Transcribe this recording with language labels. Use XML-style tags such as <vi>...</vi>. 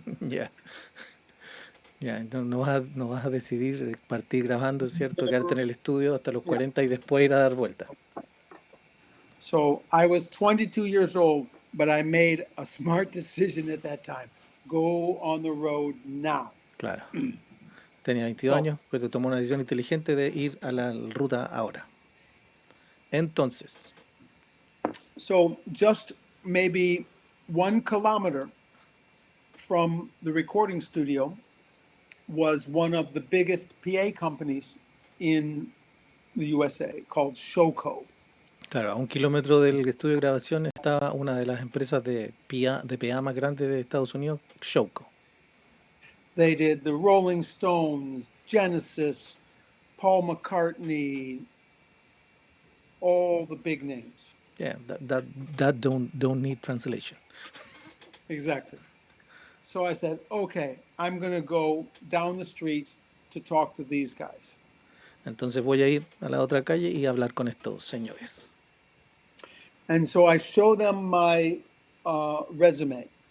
<es>Ya. Ya, no vas a decidir partir grabando, ¿cierto? Quedarte en el estudio hasta los 40 y después ir a dar vuelta.</es> <en>So I was 22 years old, but I made a smart decision at that time. Go on the road now.</en> <es>Claro. Tenía 22 años, pero tomó una decisión inteligente de ir a la ruta ahora. Entonces,</es> <en>So just maybe 1 kilometer from the recording studio was one of the biggest PA companies in the USA called Showco.</en> <es>claro, a 1 kilómetro del estudio de grabación estaba una de las empresas de PA más grandes de Estados Unidos, Showco.</es> <en>They did the Rolling Stones, Genesis, Paul McCartney, all the big names. Yeah, that don't need translation. Exactly. So I said, okay, I'm going to go down the street to talk to these guys.</en> <es>Entonces voy a ir a la otra calle y hablar con estos señores.</es> <en>And so I show them my resume,</en>